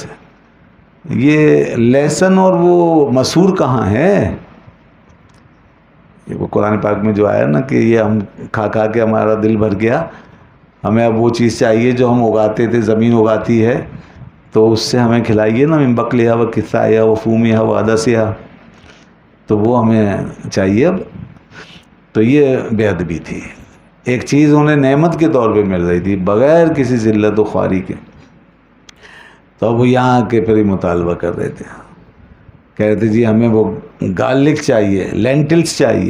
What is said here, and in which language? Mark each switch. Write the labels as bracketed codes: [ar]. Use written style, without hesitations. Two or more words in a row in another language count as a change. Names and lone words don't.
[ur] یہ لہسن اور وہ مسور کہاں ہے؟ وہ قرآن پاک میں جو آیا نا کہ یہ ہم کھا کھا کے ہمارا دل بھر گیا, ہمیں اب وہ چیز چاہیے جو ہم اگاتے تھے, زمین اگاتی ہے, تو اس سے ہمیں کھلائیے نا, [ar] من بقلیہ و کثائیہ و فومیہ و عدسیہ, [ur] تو وہ ہمیں چاہیے اب. تو یہ بے ادبی تھی. ایک چیز انہیں نعمت کے طور پہ مل رہی تھی بغیر کسی ذلت و خواری کے, تو وہ یہاں کے پھر مطالبہ کر رہے تھے, کہہ رہے تھے جی ہمیں وہ گارلک چاہیے, لینٹلس چاہیے.